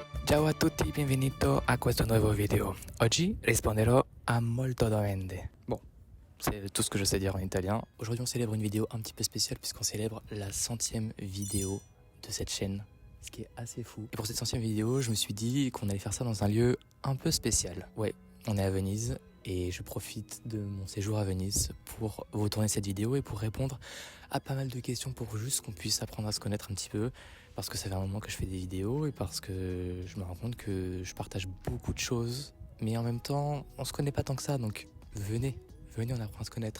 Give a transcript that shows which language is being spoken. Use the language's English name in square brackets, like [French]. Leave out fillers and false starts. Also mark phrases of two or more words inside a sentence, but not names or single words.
[Italian] Ciao a tutti, benvenuto a questo nuovo video. Oggi risponderò a molto domande. [French] Bon, c'est tout ce que je sais dire en italien. Aujourd'hui on célèbre une vidéo un petit peu spéciale puisqu'on célèbre la 100e vidéo de cette chaîne, ce qui est assez fou. Et pour cette 100e vidéo, je me suis dit qu'on allait faire ça dans un lieu un peu spécial. Ouais, on est à Venise et je profite de mon séjour à Venise pour vous tourner cette vidéo et pour répondre à pas mal de questions pour juste qu'on puisse apprendre à se connaître un petit peu, parce que ça fait un moment que je fais des vidéos et parce que je me rends compte que je partage beaucoup de choses, mais en même temps on se connaît pas tant que ça, donc venez, on apprend à se connaître.